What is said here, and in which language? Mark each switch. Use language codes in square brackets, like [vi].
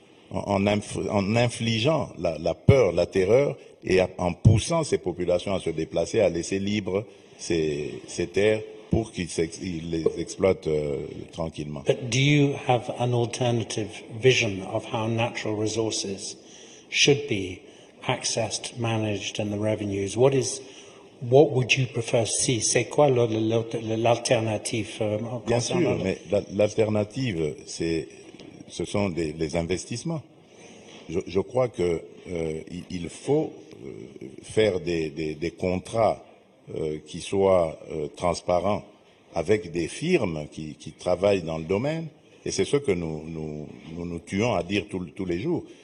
[fr] en infligeant la peur, la terreur, et en poussant ces populations à se déplacer, à laisser libres ces terres pour qu'ils les exploitent tranquillement. [en] But do you have an alternative vision of how natural resources should be accessed, managed, and the revenues? What would you prefer to see? [fr] C'est quoi l'alternative? Bien sûr, mais l'alternative, ce sont les investissements. Je crois que il faut faire des contrats qui soient transparents avec des firmes qui travaillent dans le domaine, et c'est ce que nous tuons à dire tous les jours.